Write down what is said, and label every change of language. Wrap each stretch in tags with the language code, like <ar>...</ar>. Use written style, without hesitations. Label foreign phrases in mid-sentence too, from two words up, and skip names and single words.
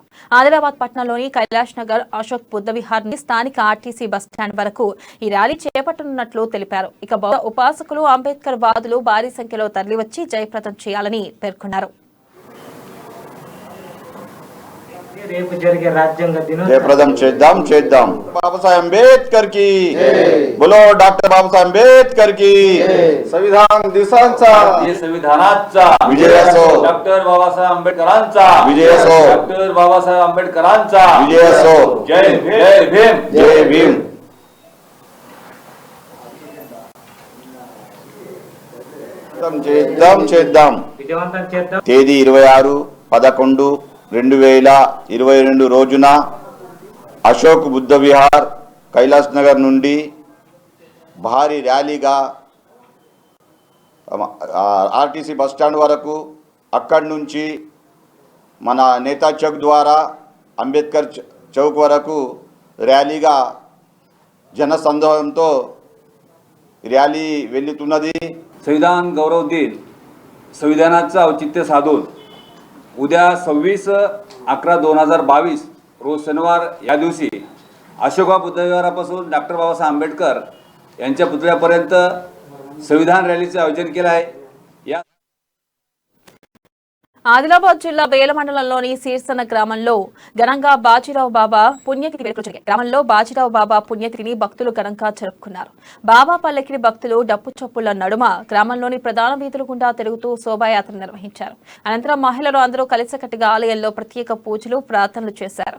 <te>ఆదిలాబాద్ పట్టణంలోని కైలాష్ నగర్, అశోక్ బుద్ధ విహార్ నుండి స్థానిక ఆర్టీసీ బస్టాండ్ వరకు ఈ ర్యాలీ చేపట్టనున్నట్లు తెలిపారు. ఇక బౌద్ధ ఉపాసకులు, అంబేద్కర్ వాదులు భారీ సంఖ్యలో తరలివచ్చి జయప్రదం చేయాలని పేర్కొన్నారు. రేపు జరిగే రాజ్యాంగ జయప్రదం చేద్దాం. బాబాసాహెబ్ అంబేద్కర్ కి</te> <mr>बोलो, डॉक्टर बाबासाहेब अंबेडकर की संविधान दिवसांचा संविधानाचा विजय असो. डॉक्टर बाबासाहेब आंबेडकरांचा विजय असो. डॉक्टर बाबासाहेब आंबेडकरांचा विजय असो. जय भीम. जय भीम.</mr> <te>చేద్దాం. తేదీ 26/11/2022 రోజున అశోక్ బుద్ధ విహార్, కైలాస్ నగర్ నుండి భారీ ర్యాలీగా ఆర్టీసీ బస్టాండ్ వరకు, అక్కడి నుంచి మన నేతా చౌక్ ద్వారా అంబేద్కర్ చౌక్ వరకు ర్యాలీగా జనసందోహంతో ర్యాలీ వెళ్లుతున్నది।</te> <mr>संविधान गौरव दिन संविधानाचं औचित्य साधून उद्या 26/11/2022 रोज शनिवार या दिवशी अशोकबाग बुद्धविहारापासून डॉक्टर बाबासाहेब आंबेडकर यांच्या पुतळ्यापर्यंत संविधान रॅलीचे आयोजन केले आहे। या</mr> <te>ఆదిలాబాద్ జిల్లా బేల మండలంలోని సీర్సన గ్రామంలో ఘనంగా బాజీరావు బాబా పుణ్యతిథి వేడుకలు జరిగాయి. గ్రామంలో బాజీరావు బాబా పుణ్యతిథిని భక్తులు ఘనంగా జరుపుకున్నారు. బాబా పల్లకిని భక్తులు డప్పు చప్పుల నడుమ గ్రామంలోని ప్రధాన వీధుల గుండా తిరుగుతూ శోభాయాత్ర నిర్వహించారు. అనంతరం మహిళలు అందరూ కలిసికట్టుగా ఆలయంలో ప్రత్యేక పూజలు ప్రార్థనలు చేశారు.</te>